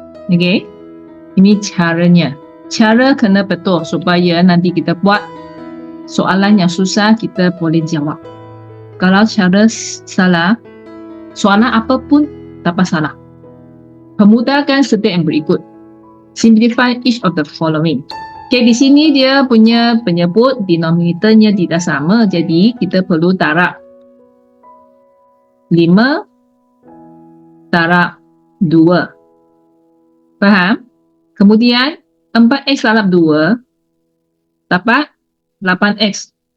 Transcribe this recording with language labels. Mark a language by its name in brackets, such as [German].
[Malay] Okey. Ini caranya. Cara kena betul supaya nanti kita buat soalan yang susah kita boleh jawab. Kalau cara salah, soalan apapun dapat salah. Permudahkan setiap yang berikut. [English] Simplify each of the following. [Malay] Okay, di sini dia punya penyebut denominatornya tidak sama. Jadi, kita perlu darab 5 darab 2. Faham? Kemudian, 4x darab 2 dapat 8x.